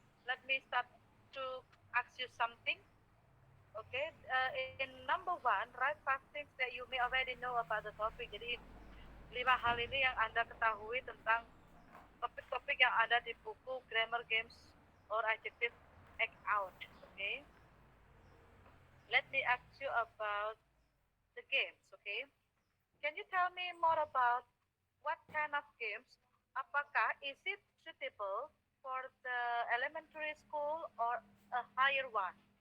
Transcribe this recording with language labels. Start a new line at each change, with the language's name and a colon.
English: Let me start to ask you something. Okay. In number one, write five things that you may already know about the topic.
Indonesian: Jadi 5 hal ini yang Anda ketahui tentang topik-topik yang ada di buku Grammar Games or Adjective Act Out.
English: Okay. Let me ask you about the games. Okay. Can you tell me more about what kind of games?
Indonesian: Apakah
English: is it suitable for the elementary school or a higher one?